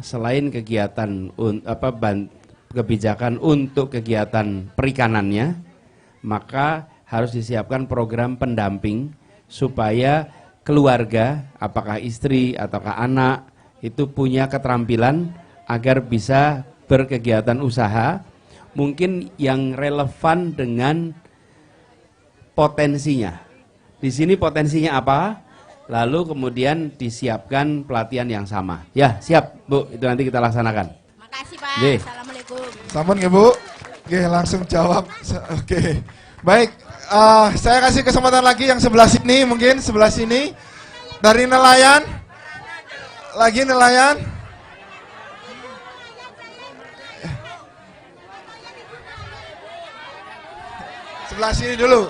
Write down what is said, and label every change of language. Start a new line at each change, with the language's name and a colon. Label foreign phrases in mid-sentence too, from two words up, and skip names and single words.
Indonesian: Selain kegiatan kebijakan untuk kegiatan perikanannya, maka harus disiapkan program pendamping supaya keluarga, apakah istri ataukah anak, itu punya keterampilan agar bisa berkegiatan usaha, mungkin yang relevan dengan potensinya. Di sini potensinya apa? Lalu kemudian disiapkan pelatihan yang sama. Ya, siap Bu, itu nanti kita laksanakan. Makasih Pak. Ye. Assalamualaikum.
Javanese: Sampun nggih Bu?
Indonesian: Oke, langsung jawab. Oke. Baik, saya kasih kesempatan lagi yang sebelah sini, mungkin sebelah sini. Dari nelayan. Lagi nelayan. Sebelah sini dulu.